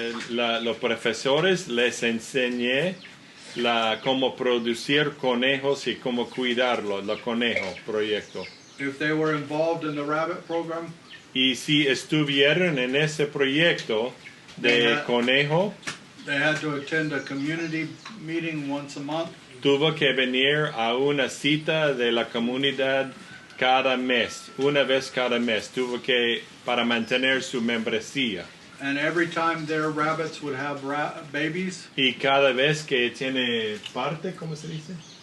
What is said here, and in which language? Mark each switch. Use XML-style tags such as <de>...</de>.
<es>Los profesores les enseñé cómo producir conejos y cómo cuidarlos, los conejos, proyecto.</es> <en>If they were involved in the rabbit program,</en> <es>Y si estuvieron en ese proyecto de conejo,</es> <en>they had to attend a community meeting once a month.</en> <es>tuvo que venir a una cita de la comunidad cada mes, una vez cada mes, tuvo que, para mantener su membresía.</es> <en>And every time their rabbits would have babies,</en> <es>Y cada vez que tiene parte, ¿cómo se dice?</es>